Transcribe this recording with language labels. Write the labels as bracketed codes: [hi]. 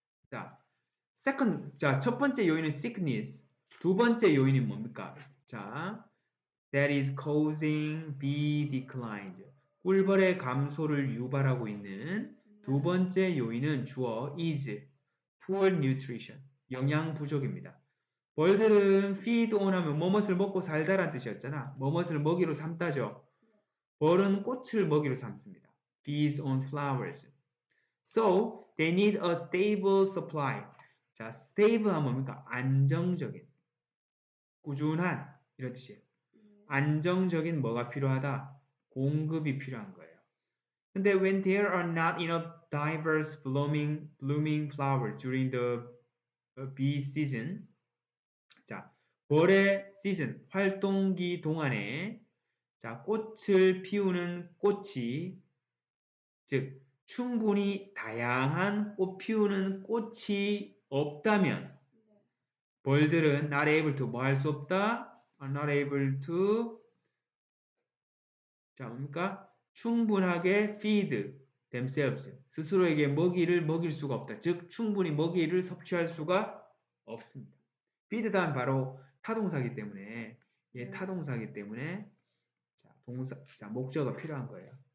[ko] 자, 첫 번째 요인은 sickness, 두 번째 요인이 뭡니까? [en] 자, that is causing bee decline. [ko] 꿀벌의 감소를 유발하고 있는 두 번째 요인은 주어 [en] is poor nutrition, [ko] 영양 부족입니다. 벌들은 [en] feed on [ko] 하면 뭐뭇을 먹고 살다란 뜻이었잖아. 뭐뭇을 먹이로 삼다죠. 벌은 꽃을 먹이로 삼습니다. [en] feeds on flowers. So they need a stable supply. [ko] 자, stable 하면 뭡니까? 안정적인, 꾸준한 이런 뜻이에요. 안정적인 뭐가 필요하다? 공급이 필요한 거예요. 근데 [en] when there are not enough diverse blooming flowers during the bee season, [ko] 자, 벌의 시즌, 활동기 동안에 자, 꽃을 피우는 꽃이 즉 충분히 다양한 꽃 피우는 꽃이 없다면 벌들은 [en] not able to [ko] 뭐 할 수 없다? [en] are not able to [ko] 자 뭡니까? 충분하게 [en] feed themselves [ko] 스스로에게 먹이를 먹일 수가 없다. 즉 충분히 먹이를 섭취할 수가 없습니다. feed 다음 바로 타동사기 때문에 타동사기 때문에 자, 동사 자 목적어가 필요한 거예요.